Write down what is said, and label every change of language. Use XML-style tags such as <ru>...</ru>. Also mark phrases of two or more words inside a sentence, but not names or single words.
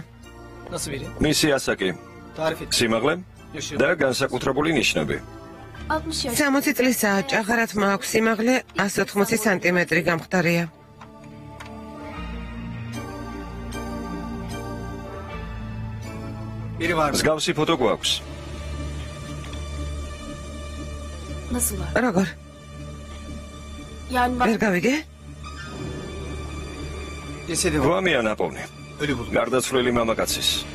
<ka>მისი ასაკი, სიმაღლე და განსაკუთრებული ნიშნები.</ka> <tr>60 yaş.</tr> <ka>60 წლისაა, ჭაღარად მაქვს, სიმაღლე 180 სანტიმეტრი გამხდარია. მსგავსი ფოტო გვაქვს.</ka> <tr>Nasıl var?</tr> <ka>როგორ?</ka> <tr>Yani bak.</tr> <ka>ვერ გავიგე? გვამია ნაპოვნი. გარდაცვლილი მამაკაცის.</ka>